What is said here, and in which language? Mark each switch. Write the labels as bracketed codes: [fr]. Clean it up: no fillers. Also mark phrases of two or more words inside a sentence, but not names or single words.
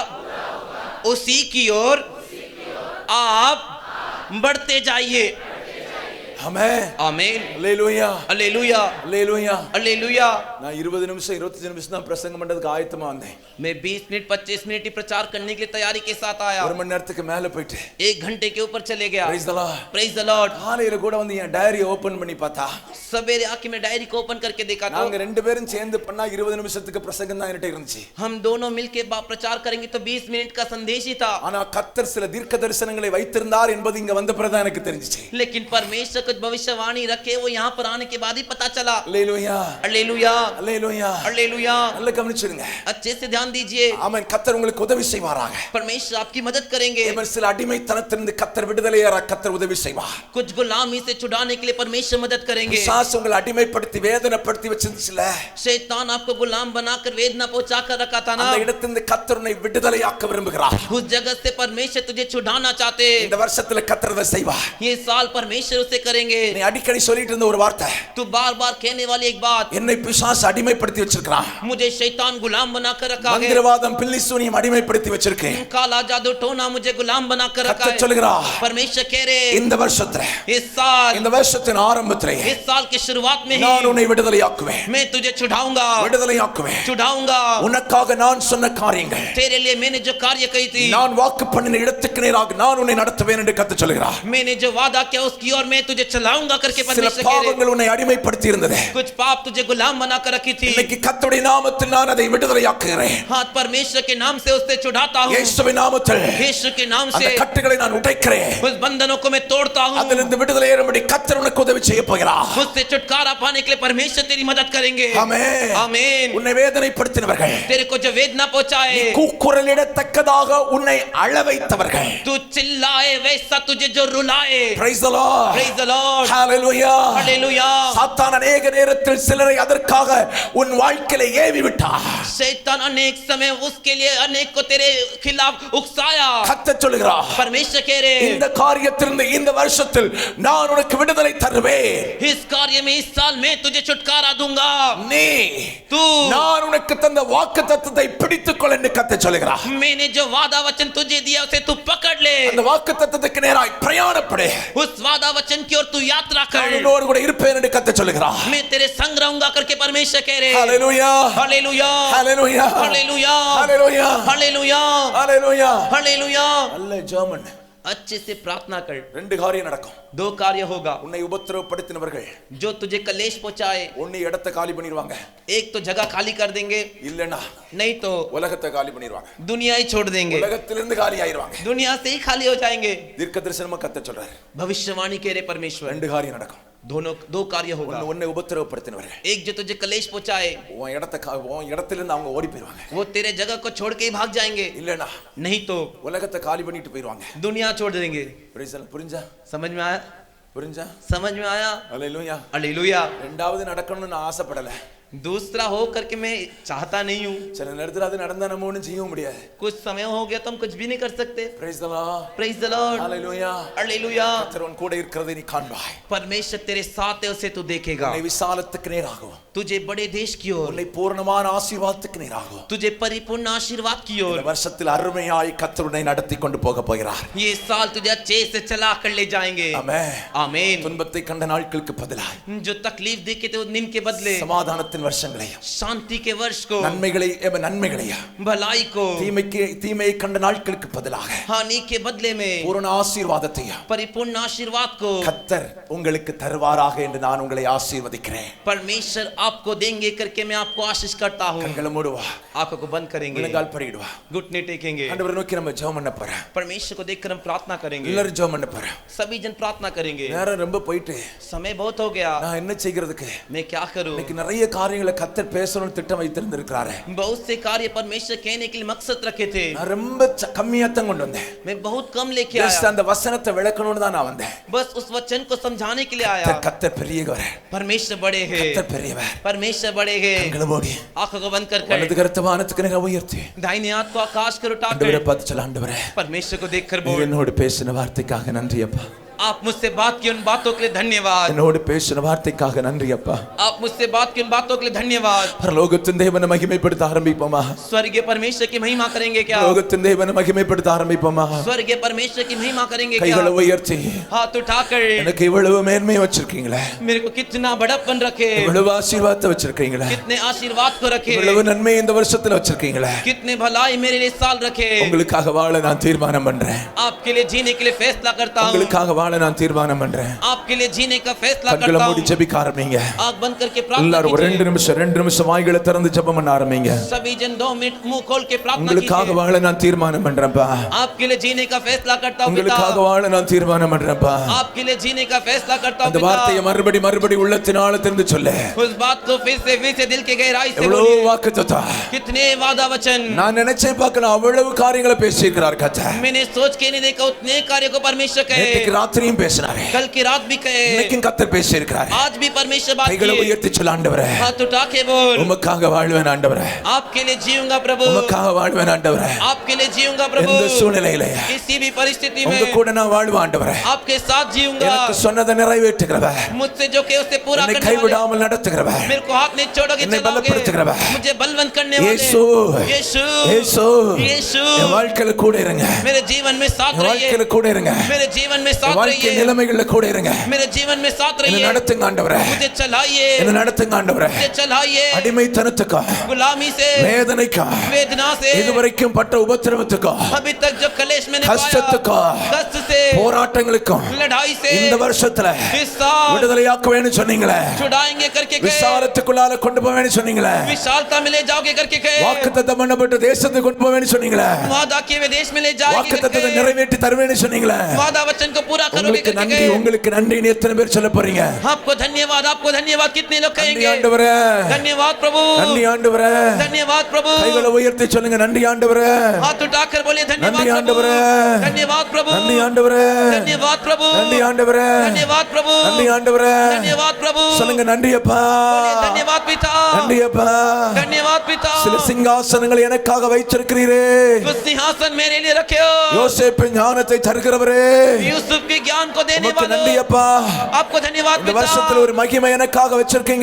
[hi] उसी की ओर आप बढ़ते जाइए. [ta] ஆமென். [hi] आमीन [ta] அல்லேலூயா. [hi] हालेलुया [ta] அல்லேலூயா. [hi] हालेलुया। [ta] நான் 20 நிமிஷம் 25 நிமிஷம் தான் பிரசங்கம் பண்றதுக்கு ஆயத்தமா வந்தேன். [hi] मैं 20 मिनट 25 मिनट ही प्रचार करने के लिए तैयारी के साथ आया। [ta] ஒரு மணி நேரத்துக்கு மேல போயிட்டு [hi] 1 घंटे के ऊपर चले गया। [en] Praise the Lord. Praise the Lord. [ta] காலையில கூட வந்து என் டைரி ஓபன் பண்ணி பார்த்தா [hi] सवेरे आके मैं डायरी को ओपन करके देखा तो [ta] நாங்க ரெண்டு பேரும் சேர்ந்து பண்ணா 20 நிமிஷத்துக்கு பிரசங்கம் தான் என்கிட்ட இருந்துச்சு. [hi] हम दोनों मिलके प्रचार करेंगे तो 20 मिनट का संदेश ही था। [ta] ஆனா கர்த்தர் சில தீர்க்க தரிசனங்களை வைத்திருந்தார் என்பது இங்க வந்த பிறகு தான் எனக்கு தெரிஞ்சிச்சு. [hi] लेकिन परमेश्वर कुछ भविष्यवाणी रखे वो यहाँ पर आने के बाद ही पता चला। [ta] அல்லேலூயா. [hi] हालेलुया [ta] அல்லேலூயா. [hi] हालेलुया। [ta] நல்ல கவனிச்சிடுங்க. [hi] अच्छे से ध्यान दीजिए। [ta] ஆமென். கர்த்தர் உங்களுக்கு உதவி செய்வாராக. [hi] परमेश्वर आपकी मदद करेंगे। [ta] இவர் சில அடிமைத்தனத்திலிருந்து கர்த்தர் விடுதலையார கர்த்தர் உதவி செய்வார். [hi] कुछ गुलामी से छुड़ाने के लिए परमेश्वर मदद करेंगे। [ta] பிசாசு உங்களை அடிமைப்படுத்தி வேதனைப்படுத்தி வச்சிருந்துச்சுல, [hi] शैतान आपको गुलाम बनाकर वेदना पहुंचा कर रखा था ना, [ta] அந்த இடத்திலிருந்து கர்த்தர் உன்னை விடுதலையாக்க விரும்புகிறார். [hi] उस जगह से परमेश्वर तुझे छुड़ाना चाहते। [ta] இந்த வருஷத்துல கர்த்தர் அதை செய்வார். [hi] ये साल परमेश्वर उसे करेंगे। [ta] நீ அடிக்கடி சொல்லிட்டு இருந்த ஒரு வார்த்தை, [hi] तू बार बार कहने वाली एक बात, [ta] என்னை பிசாசு அடிமைப்படுத்தி வச்சிருக்கான். [hi] मुझे शैतान गुलाम बनाकर रखा है। [ta] மந்திரவாதம் பில்லி சூனியம் அடிமைப்படுத்தி வச்சிருக்கேன். [hi] काला जादू टोना मुझे गुलाम बनाकर रखा [ta] கர்த்தர் [hi] है। [ta] சொல்கிறார், [hi] परमेश्वर कह रहे [ta] இந்த வருஷத்துல [hi] इस साल, [ta] இந்த வருஷத்தின் ஆரம்பத்திலே [hi] इस साल की शुरुआत में [ta] நான் [hi] ही [ta] உன்னை விடுதலையாக்குவேன். [hi] मैं तुझे छुड़ाऊंगा, [ta] விடுதலையாக்குவேன். [hi] छुड़ाऊंगा। [ta] உனக்காக நான் சொன்ன காரியங்கள், [hi] तेरे लिए मैंने जो कार्य कही थी, [ta] நான் வாக்கு பண்ணின இடத்துக்கு நேராக நான் உன்னை நடத்துவேன் என்று கர்த்தர் சொல்கிறார். [hi] मैंने जो वादा किया उसकी और मैं तुझे चलाऊंगा करके [ta] சில [hi] परमेश्वर कह रहे। [ta] பாவங்கள் உன்னை அடிமைப்படுத்தி இருந்தது. [hi] कुछ पाप तुझे गुलाम बनाकर रखी थी। [ta] இன்னைக்கு கர்த்தருடைய நாமத்தில் நான் அதை விடுதலையாக்குகிறேன். [hi] हाथ परमेश्वर के नाम से उससे छुड़ाता हूँ। [ta] இயேசுவின் நாமத்தில் [hi] यीशु के नाम [ta] அந்த [hi] से [ta] கட்டுகளை நான் உடைக்கிறேன். [hi] उस बंधनों को मैं तोड़ता हूँ। [ta] அதிலிருந்து விடுதலை ஏறும்படி கர்த்தர் உனக்கு உதவி செய்ய போகிறார். [hi] उससे छुटकारा पाने के लिए परमेश्वर तेरी मदद करेंगे। [ta] ஆமென். [hi] आमीन। [ta] உன்னை வேதனைப்படுத்தினவர்கள், [hi] तेरे को जो वेदना पहुंचाए, [ta] கூக்குரலிடத்தக்கதாக உன்னை அழ வைத்தவர்கள், [hi] तू चिल्लाए वैसा तुझे जो रुलाए। [en] praise the Lord, Praise the Lord, hallelujah, [hi] हालेलुया। [ta] சாத்தான் अनेक நேரத்தில் சிலரை அதற்காக உன் வாழ்க்கையில ஏவி விட்டார். [hi] शैतान अनेक समय उसके लिए अनेक को तेरे खिलाफ उकसाया। [ta] கர்த்தர் சொல்கிறார், [hi] परमेश्वर कह रहे [ta] இந்த காரியத்திலிருந்து இந்த வருஷத்தில் நான் உனக்கு விடுதலை தருவேன். [hi] इस कार्य में इस साल मैं तुझे छुटकारा दूंगा। [ta] நீ [hi] तू, [ta] நான் உனக்கு தந்த வாக்குத்தத்தத்தை பிடித்துக்கொள் என்று கர்த்தர் சொல்கிறார். [hi] मैंने जो वादा वचन तुझे दिया उसे तू पकड़ ले। [ta] அந்த வாக்குத்தத்தத்துக்கு நேராய் பிரயாணப்படு. [hi] उस वादा वचन की ओर तू यात्रा [ta] நான் [hi] कर। [ta] உன்னோடு கூட இருப்பேன் என்று கர்த்தர் சொல்கிறார். [hi] मैं तेरे संग रहूंगा करके परमेश्वर कह रहे। [ta] ஹalleluya, [hi] हालेलुया, [ta] ஹalleluya, [hi] हालेलुया, [ta] ஹalleluya, [hi] हालेलुया, [ta] ஹalleluya. [hi] हालेलुया। [ta] நல்ல ஜெர்மன். [hi] अच्छे से प्रार्थना कर। [ta] ரெண்டு காரியம் நடக்கும். [hi] दो कार्य होगा। [ta] உன்னை உபத்திரவப்படுத்தினவர்கள் [hi] जो तुझे कलेश पहुंचाए, [ta] உன்னை இடத்தை காலி பண்ணிடுவாங்க. [hi] एक तो जगह खाली कर देंगे, [ta] இல்லனா [hi] नहीं तो [ta] உலகத்தை காலி பண்ணிடுவாங்க. [hi] दुनिया ही छोड़ देंगे। [ta] உலகத்திலிருந்து காலி ஆயிருவாங்க. [hi] दुनिया से ही खाली हो जाएंगे। [ta] தீர்க்க தரிசனமா கர்த்தர் சொல்றாரு, [hi] भविष्यवाणी कह रहे परमेश्वर। [ta] ரெண்டு காரியம் நடக்கும். [hi] दोनों दो कार्य होगा। [ta] உன்னை உபத்திரவப்படுத்தினவர்கள் [hi] एक जो तुझे कलेश पहुंचाए, [ta] உன் இடத்திலிருந்து அவங்க ஓடி போயிடுவாங்க. [hi] वो तेरे जगह को छोड़ के ही भाग जाएंगे, [ta] இல்லனா [hi] नहीं तो [ta] உலகத்தை காலி பண்ணிட்டு போயிடுவாங்க. [hi] दुनिया छोड़ देंगे। [ta] புரிஞ்சா? [hi] समझ में आया? [ta] புரிஞ்சா? [hi] समझ में आया? [ta] ஹalleluya. [hi] हालेलुया। [ta] ரெண்டாவது நடக்கணும்னு நான் ஆசைப்படல. [hi] दूसरा हो करके मैं चाहता नहीं हूँ। [ta] சில நேரத்துல அது நடந்தா நம்ம ஒண்ணும் செய்ய முடியாது. [hi] कुछ समय हो गया तो हम कुछ भी नहीं कर सकते। [en] praise the Lord, Praise the Lord, hallelujah. [hi] हालेलुया। [ta] கர்த்தர் உன் கூட இருக்கிறதை நீ காண்பாய். [hi] परमेश्वर तेरे साथ है, उसे तू देखेगा। [ta] உன்னை விசாலத்துக்கு நேராகும். [hi] तुझे बड़े देश की ओर, [ta] உன்னை பூர்ணமான ஆசீர்வாதத்துக்கு நேராகும். [hi] तुझे परिपूर्ण आशीर्वाद की ओर। [ta] இந்த வருஷத்தில் அருமையாய் கர்த்தர் உன்னை நடத்தி கொண்டு போக போகிறார். [hi] ये साल तुझे अच्छे से चला कर ले जाएंगे। [ta] ஆமென். [hi] आमीन। [ta] துன்பத்தை கண்ட நாட்களுக்கு பதிலாய் [hi] जो तकलीफ देखे थे उस दिन के बदले [ta] சமாதானத்தின் வருஷங்களையும் [hi] शांति के वर्ष को, [ta] நன்மைகளையும் [hi] भलाई को, [ta] தீமையை கண்ட நாட்களுக்கு பதிலாக [hi] हानि के बदले में [ta] பூரண ஆசீர்வாதத்தையும் [hi] परिपूर्ण आशीर्वाद को [ta] கர்த்தர் உங்களுக்கு தருவாராக என்று நான் உங்களை ஆசீர்வதிக்கிறேன். [hi] परमेश्वर आपको देंगे करके मैं आपको आशीष करता हूँ। [ta] கண்களை மூடுவா, [hi] आंखों को बंद करेंगे, [ta] முழங்கால் படிடுவா. [hi] घुटने टेकेंगे, [ta] ஆண்டவரை நோக்கி நம்ம ஜெபம் பண்ண போறோம். [hi] परमेश्वर को देखकर हम प्रार्थना करेंगे। [ta] எல்லாரும் ஜெபம் பண்ண போறோம். [hi] सभी जन प्रार्थना करेंगे। [ta] நேரம் ரொம்ப போயிட்டு [hi] समय बहुत हो गया, [ta] நான் என்ன செய்கிறதுக்கு? [hi] मैं क्या करूं? [ta] இன்னைக்கு நிறைய காரியங்களை கர்த்தர் பேசணும்னு திட்டம் வைத்திருந்திருக்கிறாரு. [hi] बहुत से कार्य परमेश्वर कहने के लिए मकसद रखे थे, [ta] நான் ரொம்ப கம்மியா தான் கொண்டு வந்தேன். [hi] मैं बहुत कम लेके [ta] ஜஸ்ட் [hi] आया। [ta] அந்த வசனத்தை விளக்கணும்னு தான் நான் வந்தேன். [hi] बस उस वचन को समझाने के लिए आया। [ta] கர்த்தர் பெரியவர், [hi] परमेश्वर बड़े हैं, [ta] கர்த்தர் பெரியவர். [hi] परमेश्वर बड़े हैं। [ta] கண்களை மூடி [hi] आंखों को बंद कर [ta] வலது கரத்தை வானத்துக்கு நேரா உயர்த்தி [hi] दाहिने हाथ को आकाश कर [ta] ஆண்டவரை [hi] उठाकर [ta] பார்த்து சொல்ல, ஆண்டவரே [hi] परमेश्वर को देखकर [ta] நீர் [hi] बोल, [ta] என்னோடு பேசின வார்த்தைக்காக நன்றி அப்பா. [hi] आप मुझसे बात की उन बातों के लिए धन्यवाद। [ta] என்னோடு பேசின வார்த்தைக்காக நன்றி அப்பா. [hi] आप मुझसे बात की उन बातों के लिए धन्यवाद। [ta] பரலோகத்தின் தேவனை மகிமைப்படுத்த ஆரம்பிப்போமா? [hi] स्वर्गीय परमेश्वर की महिमा करेंगे क्या? [ta] பரலோகத்தின் தேவனை மகிமைப்படுத்த ஆரம்பிப்போமா? [hi] स्वर्गीय परमेश्वर की महिमा करेंगे क्या? [ta] கைகளை உயர்த்தி [hi] हाथ उठाकर [ta] எனக்கு இவ்வளவு மேன்மை வச்சிருக்கீங்களே, [hi] मेरे को कितना बड़प्पन रखे, [ta] இவ்வளவு ஆசீர்வாதத்தை வச்சிருக்கீங்களே, [hi] कितने आशीर्वाद को रखे, [ta] இவ்வளவு நன்மை இந்த வருஷத்துல வச்சிருக்கீங்களே, [hi] कितने भलाई मेरे लिए साल रखे। [ta] உங்களுக்காக வாழ நான் தீர்மானம் பண்றேன். [hi] आपके लिए जीने के लिए फैसला करता हूँ। [ta] உங்களுக்காக வாழ நான் தீர்மானம் பண்றேன். [hi] आपके लिए जीने का फैसला [ta] கண்களை [hi] करता [ta] மூடி [hi] हूँ। [ta] ஜெபிக்க ஆரம்பிங்க. [hi] आँख बंद करके प्रार्थना [ta] எல்லாரும் ஒரு [hi] कीजिए। [ta] 2 நிமிஷம் வாய்களை திறந்து ஜெபம் பண்ண ஆரம்பிங்க. [hi] सभी जन 2 मिनट मुंह खोल के प्रार्थना [ta] உங்களுக்காக [hi] कीजिए। [ta] வாழ நான் தீர்மானம் பண்றேன்ப்பா. [hi] आपके लिए जीने का फैसला करता हूँ [ta] உங்களுக்காக [hi] पिता। [ta] வாழ நான் தீர்மானம் பண்றேன்ப்பா. [hi] आपके लिए जीने का फैसला करता हूँ [ta] அந்த வார்த்தையை [hi] पिता। [ta] மறுபடி உள்ளத்தினால தெரிந்து சொல்லு. [hi] उस बात को फिर से दिल के गहराई से [ta] எவ்வளவு [hi] बोलिए। [ta] வாக்குத்தத்தம், [hi] कितने वादा वचन [ta] நான் நினைச்சே பார்க்கல அவ்வளவு காரியங்களை பேசியிருக்கிறார் கர்த்தர். [hi] मैंने सोच के नहीं देखा, उतने कार्य को परमेश्वर [ta] நேற்றுக்கு [hi] कहे, [ta] ராத்திரியும் பேசினாரே, [hi] कल की रात भी कहे, [ta] இன்னைக்கும் கர்த்தர் பேசியிருக்கிறார். [hi] आज भी परमेश्वर बात [ta] கைகளை [hi] किए। [ta] உயர்த்தி சொல்ல, ஆண்டவரே [hi] हाथ उठा के बोल, [ta] உமக்காக வாழ்வேன் ஆண்டவரே, [hi] आपके लिए जीऊंगा प्रभु, [ta] உமக்காக வாழ்வேன் ஆண்டவரே, [hi] आपके लिए जीऊंगा प्रभु। [ta] எந்த சூழ்நிலையில [hi] किसी भी परिस्थिति [ta] உங்க [hi] में [ta] கூட நான் வாழ்வேன் ஆண்டவரே. [hi] आपके साथ जीऊंगा। [ta] எனக்கு சொன்னதை நிறைவேற்றுகிறவர், [hi] मुझसे जो के उसे पूरा [ta] என்னை [hi] करने वाले, [ta] கைவிடாமல் நடத்துகிறவர், [hi] मेरे को हाथ नहीं छोड़ोगे [ta] என்னை [hi] चलाओगे, [ta] பலப்படுத்துகிறவர், [hi] मुझे बलवंत करने वाले [ta] இயேசு [hi] यीशु [ta] இயேசு [hi] यीशु [ta] என் வாழ்க்கையில கூட இருங்க, [hi] मेरे जीवन में साथ [ta] என் [hi] रहिए, [ta] வாழ்க்கையில கூட இருங்க, [hi] मेरे जीवन में [ta] என் [hi] साथ [ta] வாழ்க்கை [hi] रहिए, [ta] நிலைமைகள்ல கூட இருங்க, [hi] मेरे जीवन में साथ [ta] என்னை [hi] रहिए, [ta] நடத்துங்க ஆண்டவரே, [hi] मुझे चलाइए, [ta] என்னை நடத்துங்க ஆண்டவரே. [hi] मुझे चलाइए, [ta] அடிமைத்தனத்துக்கா, [hi] गुलामी से, [ta] வேதனைக்கா, [hi] वेदना से, [ta] இதுவரைக்கும் பட்ட உபத்திரவத்துக்கா, [hi] अभी तक जो कलेश मैंने पाया, [ta] கஷ்டத்துக்கா, [hi] कष्ट से, [ta] போராட்டங்களுக்கும் [hi] लड़ाई से, [ta] இந்த வருஷத்துல [hi] इस साल [ta] விடுதலையாக்குவேன்னு சொன்னீங்களே, [hi] छुड़ाएंगे करके कहे, [ta] விசாலத்துக்குள்ளால கொண்டு போவேன்னு சொன்னீங்களே, [hi] विशालता में ले जाओगे करके कहे, [ta] வாக்குத்தத்தம் பண்ணப்பட்ட தேசத்துக்கு கொண்டு போவேன்னு சொன்னீங்களே, [hi] वादा किए हुए देश में ले जाएंगे [ta] வாக்குத்தத்தத்தை [hi] करके, [ta] நிறைவேற்றி தருவேன்னு சொன்னீங்களே. [hi] वादा वचन को पूरा करोगे [ta] உங்களுக்கு [hi] करके [ta] நன்றி, [hi] कहे, [ta] உங்களுக்கு நன்றின்னு எத்தனை பேர் சொல்ல போறீங்க? [hi] आपको धन्यवाद कितने लोग [ta] நன்றி [hi] कहेंगे? [ta] ஆண்டவரே, [hi] धन्यवाद प्रभु, [ta] நன்றி ஆண்டவரே. [hi] धन्यवाद प्रभु। [ta] கைகளை உயர்த்தி சொல்லுங்க, நன்றி ஆண்டவரே, [hi] हाथ उठाकर बोलिए [ta] நன்றி [hi] धन्यवाद प्रभु, [ta] ஆண்டவரே, [hi] धन्यवाद प्रभु, [ta] நன்றி ஆண்டவரே, [hi] धन्यवाद प्रभु, [ta] நன்றி ஆண்டவரே, [hi] धन्यवाद प्रभु, [ta] நன்றி ஆண்டவரே. [hi] धन्यवाद प्रभु। [ta] சொல்லுங்க, நன்றி அப்பா, [hi] बोलिए धन्यवाद पिता, [ta] நன்றி அப்பா. [hi] धन्यवाद पिता। [ta] சில சிங்காசனங்களை எனக்காக வைத்திருக்கிறீரே, [hi] कुछ सिंहासन मेरे लिए रखे हो, [ta] யோசேப்பு ஞானத்தை தருகிறவரே, [hi] यूसुफ के ज्ञान को देने [ta] உமக்கு [hi] वाले [ta] நன்றி [hi] हो, [ta] அப்பா. [hi] आपको धन्यवाद [ta] இந்த [hi] पिता। [ta] வருஷத்துல ஒரு மகிமை எனக்காக வச்சிருக்கீங்க,